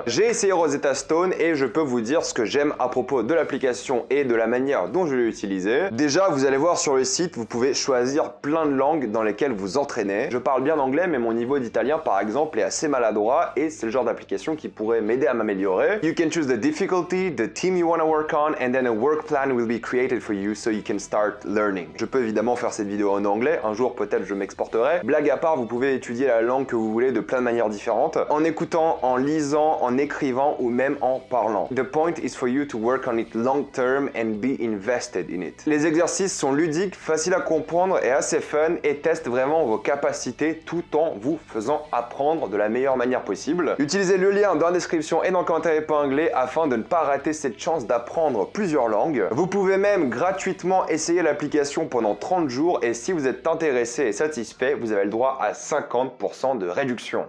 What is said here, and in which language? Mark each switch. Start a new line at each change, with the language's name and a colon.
French: J'ai essayé Rosetta Stone et je peux vous dire ce que j'aime à propos de l'application et de la manière dont je l'ai utilisée. Déjà, vous allez voir sur le site, vous pouvez choisir plein de langues dans lesquelles vous entraînez. Je parle bien anglais, mais mon niveau d'italien, par exemple, est assez maladroit et c'est le genre d'application qui pourrait m'aider à m'améliorer.
English: You can choose the difficulty, the team you want to work on, and then a work plan will be created for you so you can start learning.
French: Je peux évidemment faire cette vidéo en anglais, un jour peut-être je m'exporterai. Blague à part, vous pouvez étudier la langue que vous voulez de plein de manières différentes, en écoutant, en lisant, en écrivant ou même en parlant.
English: The point is for you to work on it long term and be invested in it.
French: Les exercices sont ludiques, faciles à comprendre et assez fun et testent vraiment vos capacités tout en vous faisant apprendre de la meilleure manière possible. Utilisez le lien dans la description et dans le commentaire épinglé afin de ne pas rater cette chance d'apprendre plusieurs langues. Vous pouvez même gratuitement essayer l'application pendant 30 jours et si vous êtes intéressé et satisfait, vous avez le droit à 50% de réduction.